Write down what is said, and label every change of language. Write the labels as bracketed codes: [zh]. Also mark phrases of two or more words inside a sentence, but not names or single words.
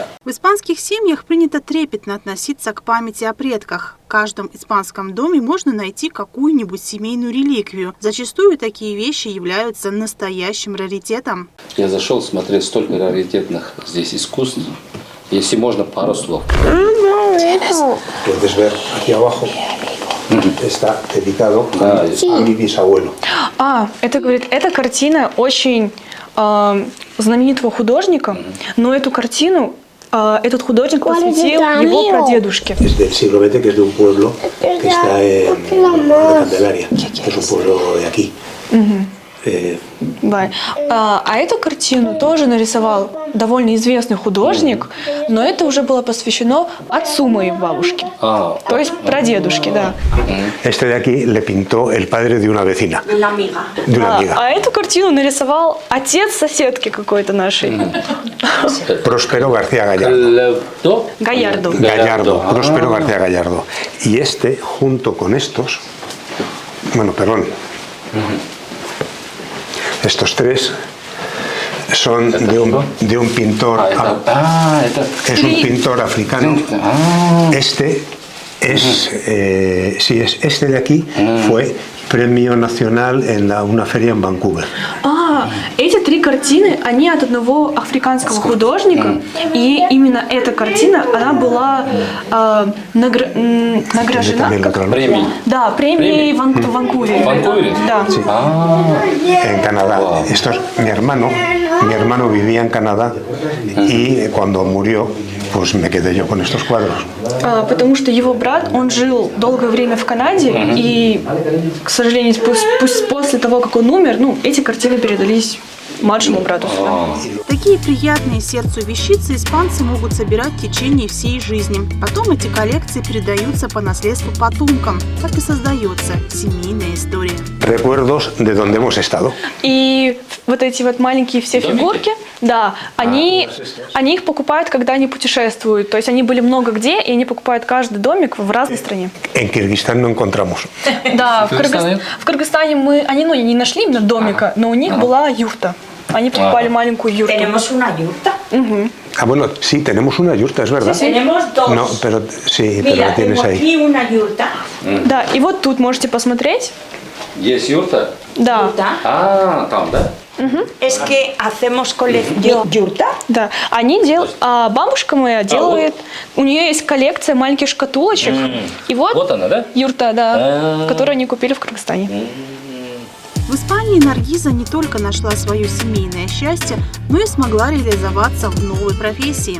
[ru] В испанских семьях принято трепетно относиться к памяти о предках. В каждом испанском доме можно найти какую-нибудь семейную реликвию. Зачастую такие вещи являются настоящим раритетом. Я зашел смотреть столько раритетных здесь искусств. Если можно, пару слов. [es] Puedes ver aquí abajo, está dedicado a mi bisabuelo. [ru] Это, говорит, эта картина очень знаменитого художника, но эту картину этот художник посвятил его прадедушке. [es] Es del siglo XX, que es de un pueblo que está en la Candelaria, que es un pueblo de aquí. [ru] Да. А эту картину тоже narисовал довольно известный художник, но это уже было посвящено отцу моей бабушки, то есть прадедушке, да. [es] Este de aquí le pintó el padre de una vecina. De una amiga. De una amiga. [ru] А эту картину нарисовал отец соседки какой-то нашей. [es] Próspero García Gallardo. Gallardo. Gallardo, Próspero García Gallardo. Y este, junto con estos, bueno, perdón, estos tres son de un pintor, es un pintor africano. Este es, este de aquí fue premio nacional en una feria en Vancouver. [ru] Эти 3 картины, они от одного африканского художника, и именно эта картина, она была награждена Премией. Да, премией в Ванкувере. В Ванкувере? Да. [es] Sí. En Canadá. Esto es mi hermano vivía en Canadá y cuando murió, pues me quedé yo con estos cuadros. [ru] Потому что его брат, он жил долгое время в Канаде, и, к сожалению, после того, как он умер, эти картины передались младшему брату. Такие приятные сердцу вещицы испанцы могут собирать в течение всей жизни. Потом эти коллекции передаются по наследству потомкам. Так и создается семейная история. [es] Recuerdos de donde hemos estado. [ru] И вот эти вот маленькие все фигурки, да, они их покупают, когда они путешествуют. То есть они были много где, и они покупают каждый домик в разной стране. [es] En Kirguistán no encontramos. [ru] Да, в Кыргызстане они не нашли именно домика, но у них была юрта. Они покупали маленькую юрту. [es] Tenemos una yurta. Bueno, sí, tenemos una yurta, es verdad. Tenemos dos. No, pero sí, pero Mira, la tienes tengo ahí. aquí una yurta. [ru] Да, и вот тут можете посмотреть. Есть юрта? Да. Там, да? [es] Es que hacemos colección yurta. [ru] Да, они делают, а бабушка моя делает, у нее есть коллекция маленьких шкатулочек, и вот она, да? юрта, да, которую они купили в Кыргызстане. В Испании Наргиза не только нашла свое семейное счастье, но и смогла реализоваться в новой профессии.